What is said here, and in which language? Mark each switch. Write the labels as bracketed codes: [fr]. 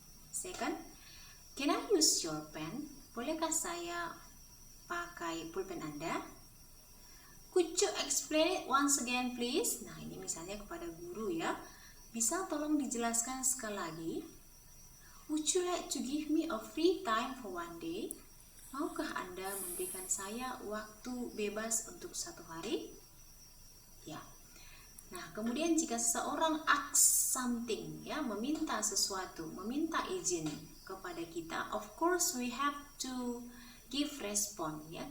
[en] Second, can I use your pen? [id] Bolehkah saya pakai pulpen Anda? [en] Could you explain it once again please? [id] Nah, ini misalnya kepada guru ya. Bisa tolong dijelaskan sekali lagi? [en] Would you like to give me a free time for one day? [id] Maukah Anda memberikan saya waktu bebas untuk 1 hari? Ya. Nah, kemudian jika seseorang [en] asks something, [id] ya, meminta sesuatu, meminta izin kepada kita, [en] of course we have to give respon, [id] ya.